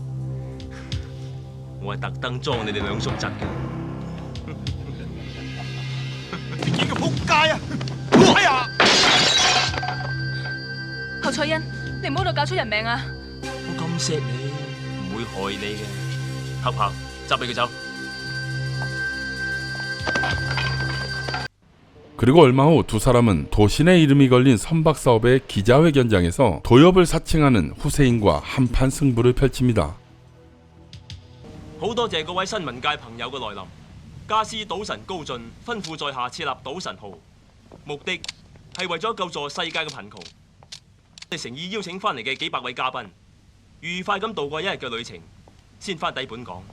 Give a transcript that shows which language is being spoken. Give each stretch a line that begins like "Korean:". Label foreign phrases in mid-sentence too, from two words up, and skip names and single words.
Cantonese: 我係特登裝你哋兩叔侄嘅。你幾個仆街啊！哎呀！侯賽恩，你唔好度搞出人命啊！我咁錫你，唔會害你嘅。黑豹，執俾佢走。
Korean: 그리고 얼마 후 두 사람은 도신의 이름이 걸린 선박사업의 기자회견장에서 도엽을 사칭하는 후세인과 한판 승부를 펼칩니다.
Cantonese: 好多謝各位新聞界朋友嘅來臨。家師賭神高進吩咐在下設立賭神號，目的係為咗救助世界嘅貧窮。我哋誠意邀請翻嚟嘅幾百位嘉賓，愉快咁度過一日嘅旅程，先翻抵本港。